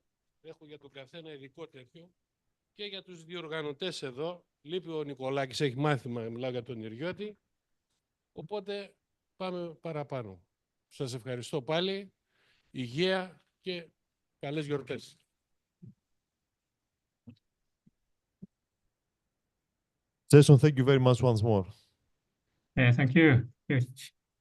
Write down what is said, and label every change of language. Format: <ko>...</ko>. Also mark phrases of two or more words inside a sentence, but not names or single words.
<el>Έχω για τον καθένα ειδικό τέτοιο. Και για τους διοργανωτές εδώ. Λείπει ο Νικολάκης, έχει μάθημα, μιλάω για τον Ιριώτη. Οπότε πάμε παραπάνω. Σας ευχαριστώ πάλι. Υγεία και καλές γιορτές.</el> <en>Jason, thank you very much once more. Thank you. Good.</en>